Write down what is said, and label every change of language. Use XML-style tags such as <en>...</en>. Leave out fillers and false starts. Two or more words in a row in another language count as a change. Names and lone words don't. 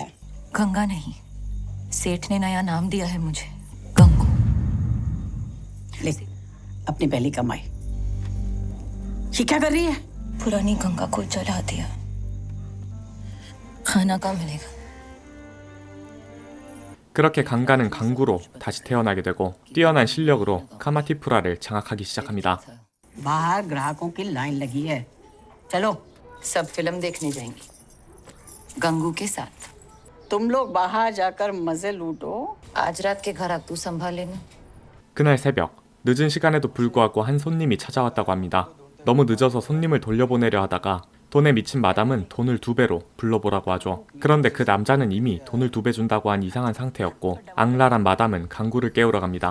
<hi>गंगा नहीं, सेठ ने नया नाम दिया है मुझे, गंगू। ले अपनी पहली कमाई। ये क्या कर रही है? पुरानी गंगा को जला दिया। खाना कहाँ मिलेगा?</hi> <ko>그렇게 강가는 강구로 다시 태어나게 되고 뛰어난 실력으로 카마티푸라를 장악하기 시작합니다.</ko> <hi>बाहर ग्राहकों की लाइन लगी है। चलो सब फिल्म देखने जाएंगी गंगू के साथ। तुम लोग बाहर जाकर मजे लूटो। आज रात के घर तू संभाल लेना।</hi> <ko>그날 새벽 늦은 시간에도 불구하고 한 손님이 찾아왔다고 합니다. 너무 늦어서 손님을 돌려보내려 하다가 돈에 미친 마담은 돈을 2배로 불러보라고 하죠. 그런데 그 남자는 이미 돈을 2배 준다고 한 이상한 상태였고 악랄한 마담은 강구를 깨우러 갑니다.</ko>